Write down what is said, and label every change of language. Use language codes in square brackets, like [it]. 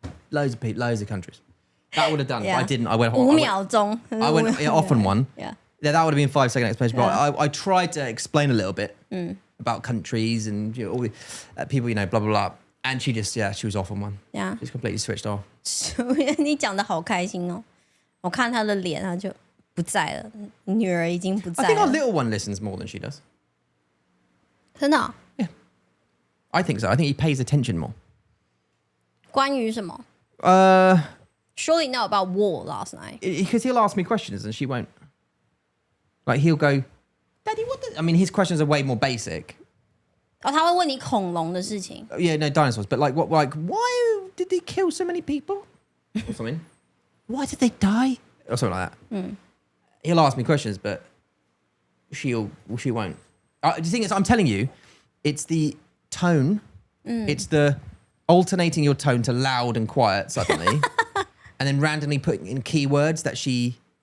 [en] Loads of people, loads of countries. That would have done, but I didn't. I went off on one. Yeah. That would have been 5-second explanation. But I tried to explain a little bit about countries and all the people, blah, blah, blah. And she was off on one. Yeah. She's completely switched off. [zh] 你讲的好开心哦，我看他的脸，他就不在了，女儿已经不在 [en] I think our [zh] 了。 [en] little one listens more than she does. [zh] 真的哦？ [en] I think so. I think he pays attention more. [zh] 关于什么 [en] ？Surely know about war last night. Because he'll ask me questions and she won't. Like he'll go, Daddy, what? I mean, his questions are way more basic. [zh] 哦，他会问你恐龙的事情。 [en] Yeah, no dinosaurs, but like what? Like why did they kill so many people? Or something. Why did they die? Or something like that. He'll ask me questions, but she won't. The thing is, I'm telling you, it's the tone. It's the alternating your tone to loud and quiet suddenly, and then randomly putting in keywords that she.